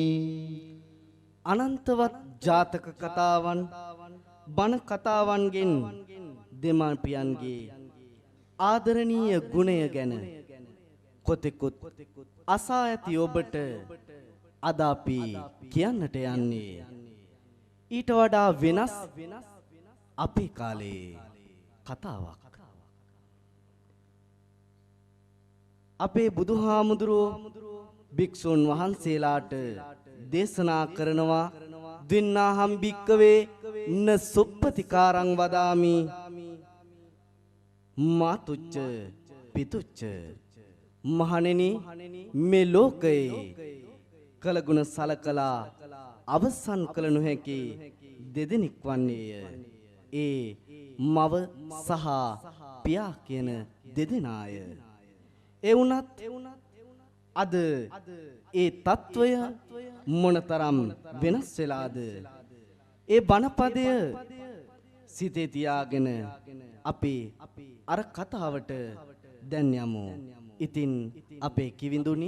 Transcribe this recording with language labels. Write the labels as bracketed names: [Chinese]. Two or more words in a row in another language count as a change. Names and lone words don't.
[Sinhala] අනන්තවත් ජාතක කතාවන් බණ කතාවන්ගෙන් දෙමාපියන්ගේ ආදරණීය ගුණය ගැන කොතෙකුත් අසා ඇති ඔබට අද අපි කියන්නට යන්නේ ඊට වඩා වෙනස් අපේ කාලේ කතාවක් අපේ බුදුහාමුදුරුවෝ භික්ෂුන් වහන්සේලාට දේශනා කරනවා [Pali] දින්නාහම් භික්කවේ න සුප්පතිකාරං වදාමි මාතුච්ච [Sinhala] පිතුච්ච මහණෙනි මේ ලෝකයේ කලගුණ සලකලා අවසන් කළ නොහැකි දෙදෙනෙක් වන්නේය ඒ මව සහ පියා කියන දෙදෙනාය ඒ වුණත් අද ඒ తত্ত্বය මොනතරම් වෙනස් වෙලාද ඒ බණපදය සිතේ තියාගෙන අපි අර කතාවට දැන් යමු ඉතින් අපේ කිවිඳුනි